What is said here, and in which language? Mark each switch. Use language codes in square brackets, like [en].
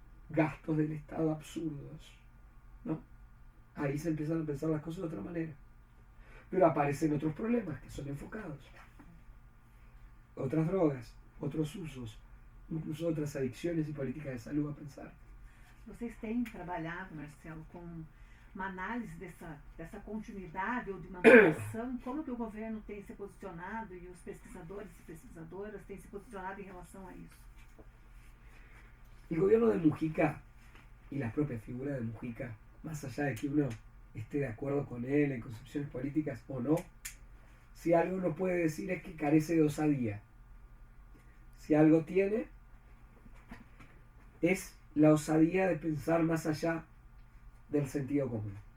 [es] Gastos del Estado absurdos, ¿no? Ahí se empiezan a pensar las cosas de otra manera. Pero aparecen otros problemas que son enfocados. Otras drogas, otros usos, incluso otras adicciones y políticas de salud a pensar. [pt] Vocês têm trabalhado, Marcelo, com uma análise dessa continuidade ou de manutenção? Como que o governo tem se posicionado e os pesquisadores e pesquisadoras têm se posicionado em relação a isso? [es] El gobierno de Mujica y la propia figura de Mujica, más allá de que uno esté de acuerdo con él en concepciones políticas o no, si algo uno puede decir es que carece de osadía. Si algo tiene, es la osadía de pensar más allá del sentido común.